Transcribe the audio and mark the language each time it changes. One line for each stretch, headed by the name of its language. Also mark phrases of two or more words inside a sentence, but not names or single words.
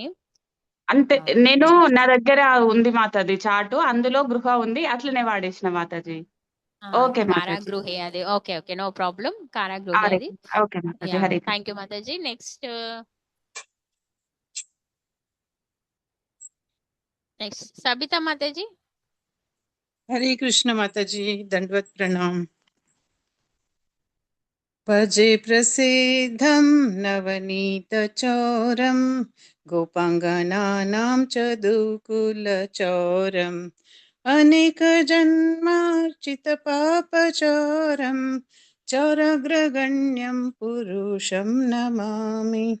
Telugu: అంటే నేను నా దగ్గర ఉంది మాతాజీ చాటు, అందులో గృహ ఉంది, అట్లనే వాడేసిన మాతాజీ. ఓకే మాతాజీ. కారాగృహే అది.
English: okay okay, no problem.
Telugu: కారాగృహే హరే అది. ఓకే మాతాజీ. యా, హరే కృష్ణ.
English: thank you mataji. next Sabita mataji.
Hindi: हरे कृष्ण माता जी, दंडवत प्रणाम।
Sanskrit: भजे प्रसिद्धं नवनीत चौरम गोपांगनानां च दुकुलचौरम् अनेक जन्मार्जित पापचौरं चौरग्रगण्यं पुरुषं नमामि।